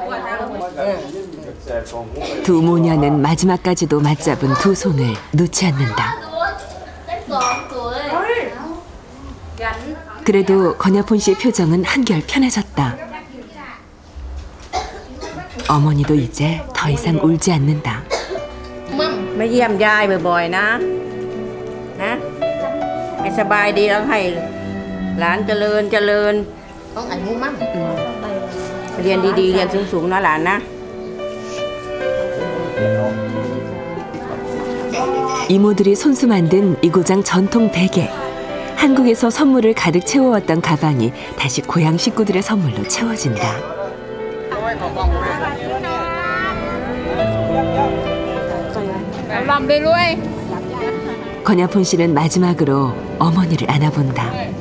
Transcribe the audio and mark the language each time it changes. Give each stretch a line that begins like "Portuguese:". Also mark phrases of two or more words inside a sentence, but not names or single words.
Korean: 두 모녀는 마지막까지도 맞잡은 두 손을 놓지 않는다. 그래도 권야푼 씨의 표정은 한결 편해졌다. 어머니도 이제 더 이상 울지 않는다.
Thai: มาเยี่ยมยายบ่อยๆนะให้สบายดีแล้วให้หลานเจริญเรียนดีๆเรียนสูงๆนะหลานนะ
Korean: 이모들이 손수 만든 이고장 전통 베개. 한국에서 선물을 가득 채워왔던 가방이 다시 고향 식구들의 선물로 채워진다. 권야푼 씨는 마지막으로 어머니를 안아본다.